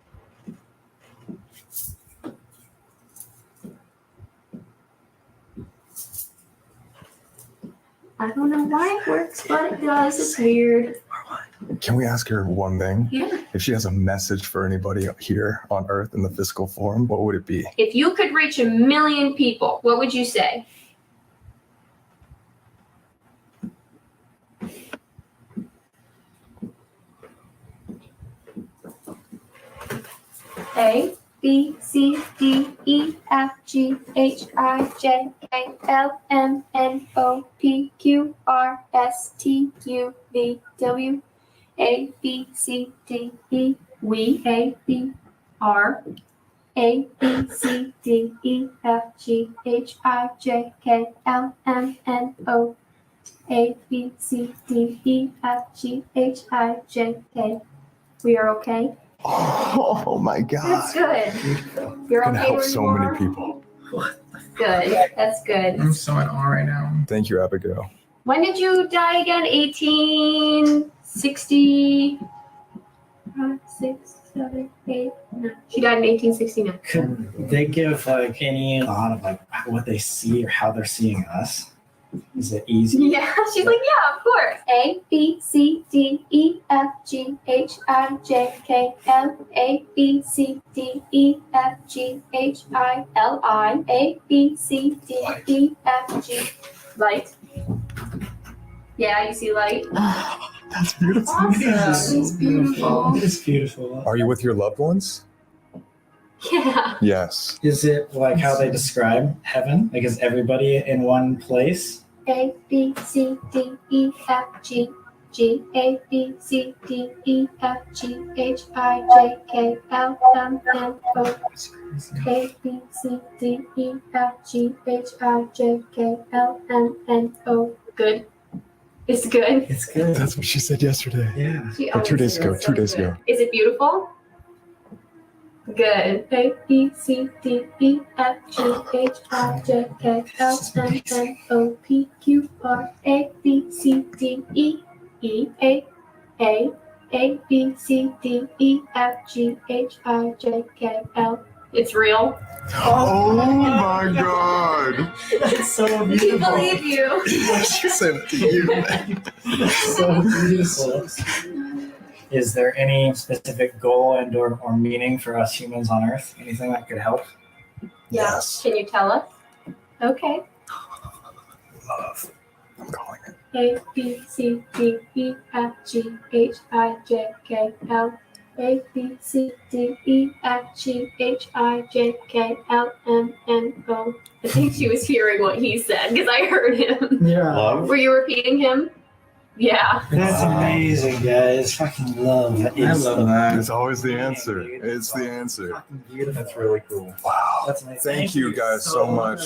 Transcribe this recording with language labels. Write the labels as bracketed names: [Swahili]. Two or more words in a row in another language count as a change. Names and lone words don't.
[English] I don't know why it works, but it does. It's weird. Can we ask her one thing? Yeah. If she has a message for anybody here on Earth in the physical form, what would it be? If you could reach 1 million people, what would you say? A, B, C, D, E, F, G, H, I, J, K, L, M, N, O, P, Q, R, S, T, U, V, W, A, B, C, D, E, we, A, B, R, A, B, C, D, E, F, G, H, I, J, K, L, M, N, O. A, B, C, D, E, F, G, H, I, J, K. We are okay? Oh my That's God. good. You're Can okay help where so you are? many people. Good. That's good. I'm so in awe right now. Thank you, Abigail. When did you die again? 1860. 6, 7, 8, 9. She died in 1869. Could they give like any thought of like what they see or how they're seeing us? Is it easy? Yeah, she's like, yeah, of course. A, B, C, D, E, F, G, H, I, J, K, L, A, B, C, D, E, F, G, H, I, L, I, A, B, C, D, E, F, G. Light. Yeah, you see light? That's beautiful. Awesome. It's beautiful. It's beautiful. Are you with your loved ones? Yeah. Yes. Is it like how they describe heaven? Like is everybody in one place? A, B, C, D, E, F, G, G, A, B, C, D, E, F, G, H, I, J, K, L, M, N, O. A, B, C, D, E, F, G, H, I, J, K, L, M, N, O. Good. It's good. It's good. That's what she said yesterday. Yeah. She Or always 2 days says ago. so 2 days good. ago. Is it beautiful? Good. A, B, C, D, E, F, G, H, I, J, K, L, M, N, O, P, Q, R, A, B, C, D, E, E, A, B, C, D, E, F, G, H, I, J, K, L. It's real. Oh my God. That's so We beautiful. believe you. She said it to you. That's so beautiful. Is there any specific goal and or meaning for us humans on Earth? Anything that could help? Yeah. Yes. Can you tell us? Okay. Love. I'm calling it. A, B, C, D, E, F, G, H, I, J, K, L. A, B, C, D, E, F, G, H, I, J, K, L, M, N, O. I think she was hearing what he said because I heard him. Yeah. Love. Were you repeating him? Yeah. That's amazing, guys. Fucking love. I love that. It's always the answer. It's the answer. Fucking beautiful. That's really cool. Wow. That's amazing. Thank you guys so much.